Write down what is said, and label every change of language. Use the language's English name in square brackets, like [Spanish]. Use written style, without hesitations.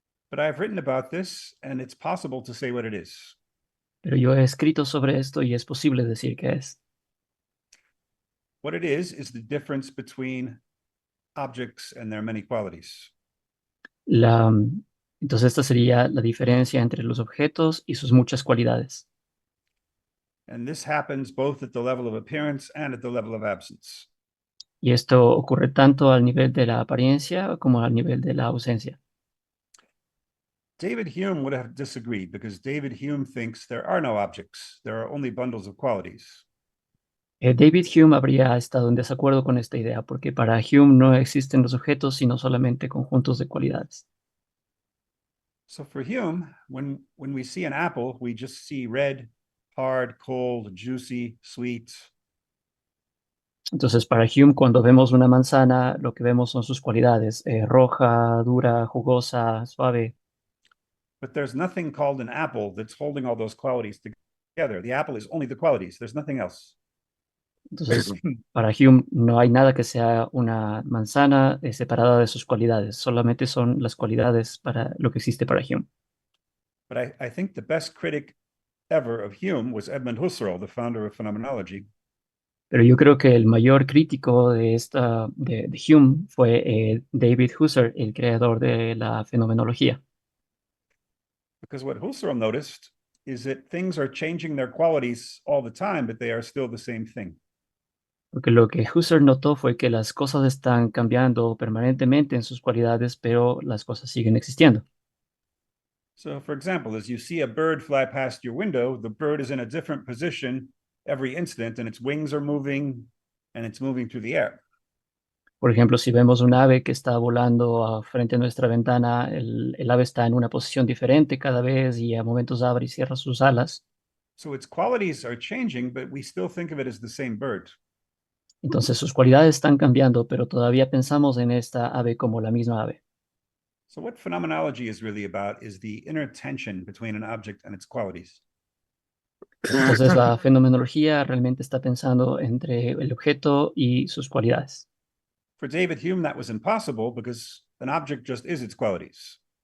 [English] But I've written about this, and it's possible to say what it is. [Spanish] Pero yo he escrito sobre esto y es posible decir qué es. [English] What it is the difference between objects and their many qualities. [Spanish] Entonces, esta sería la diferencia entre los objetos y sus muchas cualidades. [English] And this happens both at the level of appearance and at the level of absence. [Spanish] Y esto ocurre tanto al nivel de la apariencia como al nivel de la ausencia. [English] David Hume would have disagreed because David Hume thinks there are no objects, there are only bundles of qualities. [Spanish] David Hume habría estado en desacuerdo con esta idea porque para Hume no existen los objetos, sino solamente conjuntos de cualidades. [English] So for Hume, when we see an apple, we just see red, hard, cold, juicy, sweet. [Spanish] Entonces, para Hume, cuando vemos una manzana, lo que vemos son sus cualidades: roja, dura, jugosa, suave. [English] But there's nothing called an apple that's holding all those qualities together. The apple is only the qualities, there's nothing else. [Spanish] Entonces, para Hume no hay nada que sea una manzana separada de sus cualidades, solamente son las cualidades para lo que existe para Hume. [English] But I think the best critic ever of Hume was Edmund Husserl, the founder of phenomenology. [Spanish] Pero yo creo que el mayor crítico de Hume fue David Husserl, el creador de la fenomenología. [English] Because what Husserl noticed is that things are changing their qualities all the time, but they are still the same thing. [Spanish] Porque lo que Husserl notó fue que las cosas están cambiando permanentemente en sus cualidades, pero las cosas siguen existiendo. [English] So, for example, as you see a bird fly past your window, the bird is in a different position every instant, and its wings are moving, and it's moving through the air. [Spanish] Por ejemplo, si vemos un ave que está volando frente a nuestra ventana, el ave está en una posición diferente cada vez y a momentos abre y cierra sus alas. [English] So its qualities are changing, but we still think of it as the same bird. [Spanish] Entonces sus cualidades están cambiando, pero todavía pensamos en esta ave como la misma ave. [English] So what phenomenology is really about is the inner tension between an object and its qualities. [Spanish] Entonces la fenomenología realmente está pensando entre el objeto y sus cualidades. [English] For David Hume, that was impossible because an object just is its qualities.